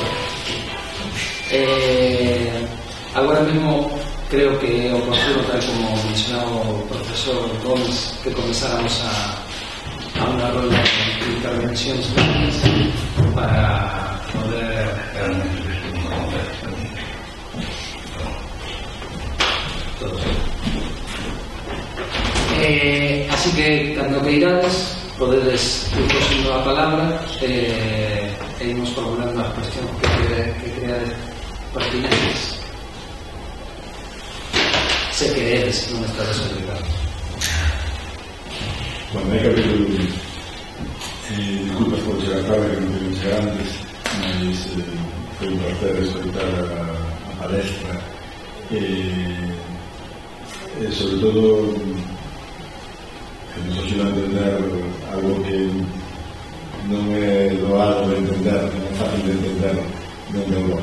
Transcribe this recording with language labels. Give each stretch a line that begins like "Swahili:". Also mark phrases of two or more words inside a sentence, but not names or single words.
Spanish: ahora mismo creo que es oportuno, tal como mencionaba el profesor Gómez, que comenzáramos a una ronda de intervenciones para poder así que, cuando queirades,
Galician: podedes ir posando a palabra e irmos formulando as cuestións que creades pertinentes. Se queredes, non estades obligados. Bueno, hai capítulo disculpas por chegar tarde, que non quería chegar antes, mas foi un placer escutar a palestra e sobre todo que nos axuda a entender algo que non é doado de entender, non é fácil de entender dende Europa.